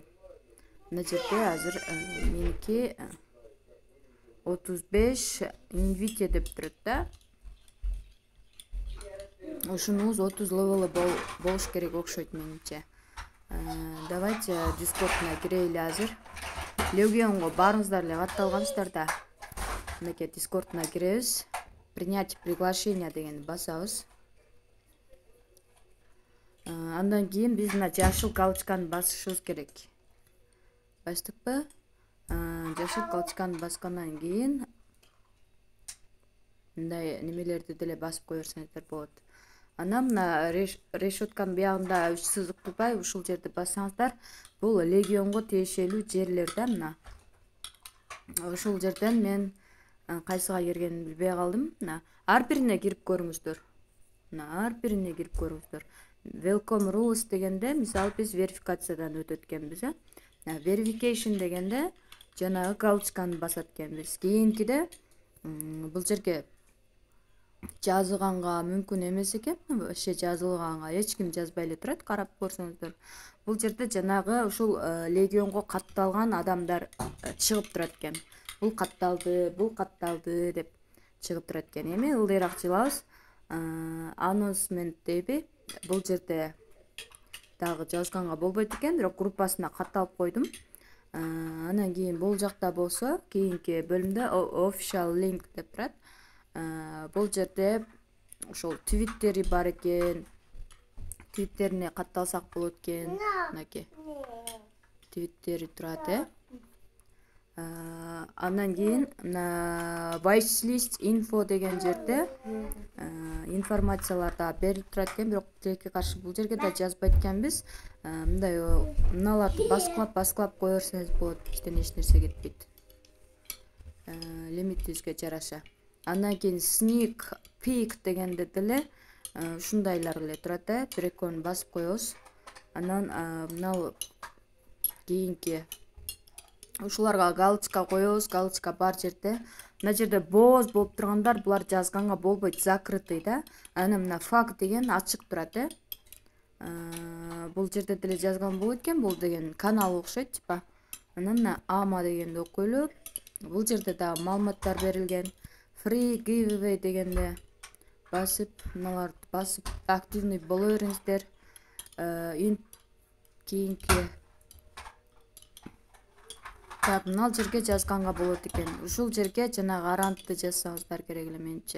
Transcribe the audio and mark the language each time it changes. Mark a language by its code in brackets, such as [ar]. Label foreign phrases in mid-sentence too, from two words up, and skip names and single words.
[ky] Мына жерде азыр меники 35 инвите деп турат да. Ушунуз 30 левел болуш керек окшойт менимче. Давайте Discord'una кирели азыр. Legion'го баарыңыздар эле катталгансыздар да. Мынакей Discord'una киребиз. [ru] Принять приглашение [ky] дегенди басабыз. Андан кийин биз мына жашыл галочканы басышыбыз керек. Бастыкпы? Жашыл галочканы баскандан кийин мындай немелерди деле басып кое берсеңиздер болот. Анан мына решетканын биягында 3 сызыктуу бар, ушул жерди бассаңыздар, бул Legion'го тиешелүү жерлер да мына. Ушул жерден мен кайсыга киргенимди билбей калдым. Мына ар бирине кирип көрүңүздөр. Мына ар бирине кирип көрүңүздөр. [en] Welcome rules [ky] дегенде, мисалы биз верификациядан өтөт экенбиз, verification дегенде жанагы галочканы басат экенбиз. Кийинкиде бул жерге жазылганга мүмкүн эмес экен. Вообще жазылганга эч ким жазбай эле турат, карап көрсөңүздөр. Бул жерде жанагы ушул Legion'го катталган адамдар чыгып турат экен. Бул катталды деп чыгып турат экен. Эми ылдыйраак жылабыз. Announcement дейби. Бул жерде дагы жазганга болбойт экен, бирок группасына катталып койдум. Анан кийин бул жакта болсо, кийинки бөлүмдө [en] official link [ky] деп турат. Бул жерде ошол твиттери бар экен. Твиттерине катталсак болот экен. Мынакей твиттери турат, Андан кийин [en] watchlist info [ky] деген жерде информациялар да берилип турат экен, бирок тилекке каршы бул жерге да жазбайт экенбиз. Мындай мыналарды баскылап кое берсеңиз болот, иштен эч нерсе кетпейт. Лимитибизге жараша. Андан кийин [en] sneak peek [ky] дегенде деле ушундайлар эле турат, бир экөөнү басып коебуз. Анан мына кийинки ушуларга галочка коебуз. Галочка бар жерде. Мына жерде боз болуп тургандар, булар жазганга болбойт, закрытый да. Анан мына факт деген ачык турат, Бул жерде деле жазган болот экен, бул деген канал окшойт, типа. Анан мына ама дегенди окуйлу. Бул жерде да маалыматтар берилген. [en] Free giveaway [ky] дегенде басып, мыналарды басып активный боло бериңиздер. Кийинки так, мына жерге жазганга болот экен. Ушул жерге жанагы арантты жазсаңыздар керек эле менимче.